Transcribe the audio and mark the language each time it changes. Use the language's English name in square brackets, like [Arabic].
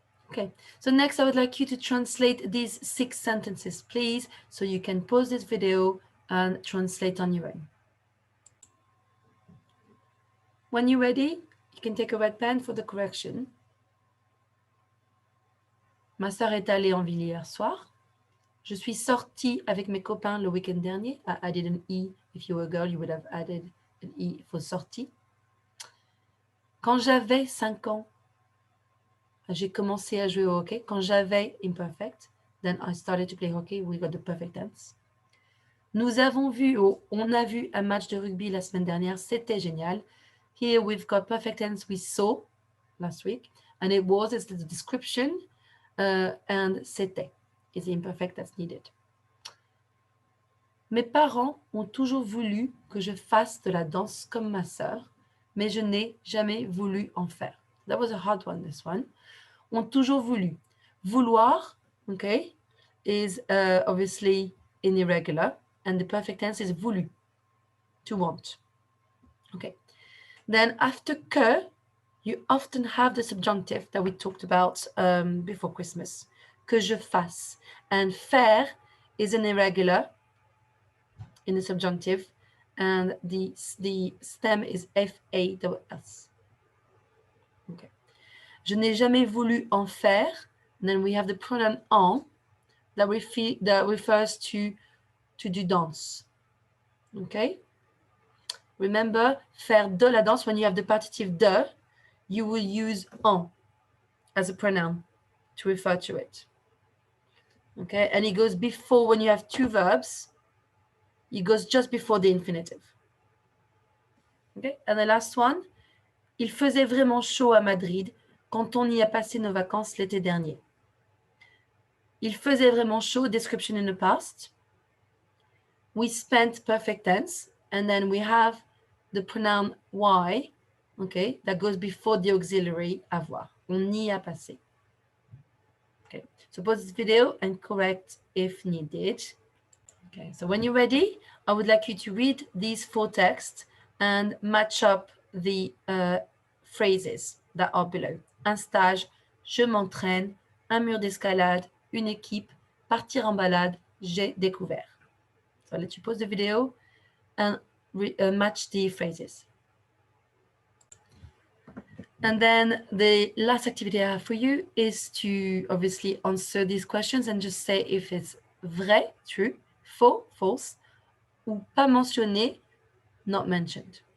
[English] Okay, so next I would like you to translate these 6 sentences, please, so you can pause this video and translate on your own. When you're ready, you can take a red pen for the correction. [French] Ma sœur est allée en ville hier soir. Je suis sortie avec mes copains le week-end dernier. [English] I added an E. If you were a girl, you would have added an E for sortie. [French] Quand j'avais 5 ans, j'ai commencé à jouer au hockey. Quand j'avais [English] imperfect, then I started to play hockey. We got the perfect tense. [French] Nous avons vu, on a vu un match de rugby la semaine dernière. C'était génial. [English] Here we've got perfect tense. We saw last week. And it was, it's the description. And c'était is the imperfect that's needed. [French] Mes parents ont toujours voulu que je fasse de la danse comme ma sœur, mais je n'ai jamais voulu en faire. [English] That was a hard one, this one. [French] Ont toujours voulu. [English] Vouloir, okay, is obviously in irregular, and the perfect tense is voulu, to want. Okay. Then after que, you often have the subjunctive that we talked about before Christmas. [French] Que je fasse. [English] And faire is an irregular in the subjunctive, and the stem is F-A-S. Okay. [French] Je n'ai jamais voulu en faire. [English] And then we have the pronoun en that refers to do dance. Okay. Remember, faire de la danse, when you have the partitive de, you will use en as a pronoun to refer to it. Okay, and it goes before, when you have 2 verbs, it goes just before the infinitive. Okay, and the last one, [French] il faisait vraiment chaud à Madrid quand on y a passé nos vacances l'été dernier. Il faisait vraiment chaud, [English] description in the past. We spent perfect tense, and then we have the pronoun y, okay, that goes before the auxiliary avoir. [French] On y a passé. [English] Okay, so pause this video and correct if needed. Okay, so when you're ready, I would like you to read these 4 texts and match up the phrases that are below. [French] Un stage, je m'entraîne, un mur d'escalade, une équipe, partir en balade, j'ai découvert. [English] So I'll let you pause the video and match the phrases. And then the last activity I have for you is to obviously answer these questions and just say if it's vrai, true, faux, false, [French] ou pas mentionné, [English] not mentioned.